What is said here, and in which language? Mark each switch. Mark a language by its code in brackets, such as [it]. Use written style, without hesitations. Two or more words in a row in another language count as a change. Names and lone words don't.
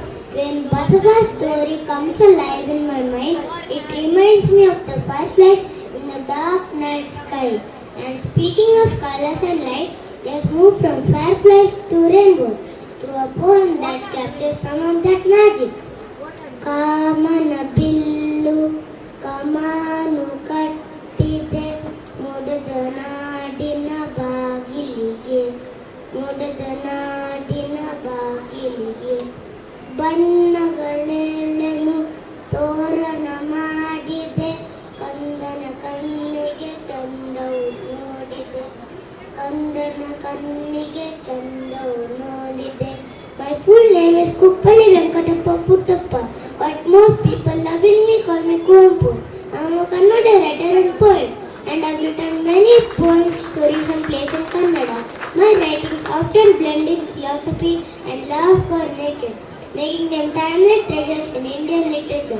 [en] When Basava's story comes alive in my mind, it reminds me of the fireflies in the dark night sky. And speaking of colors and light, let's move from fireflies to rainbows through a poem that captures some of that magic. [kn] ಕಾಮನ ಬಿಲ್ಲು ಕಮಾನು ಕಟ್ಟಿದೆ ಮುದದನ ಬಾಗಿಲಿಗೆ ಬಣ್ಣಗಳೆಲ್ಲನು ತೋರಣ ಮಾಡಿದೆ ಕಂದನ ಕಣ್ಣಿಗೆ ಚಂದವು ನೋಡಿದೆ ಕಂದನ ಕಣ್ಣಿಗೆ ಚಂದವು ನೋಡಿದೆ. [en] My full name is Kuppali Venkatappa Puttappa, but most people loving me call me Kuampu. I am a Kannada writer and poet, and I have written many poems, stories and plays in Kannada. My writings often blend in philosophy and love for nature, making them timeless treasures in Indian literature.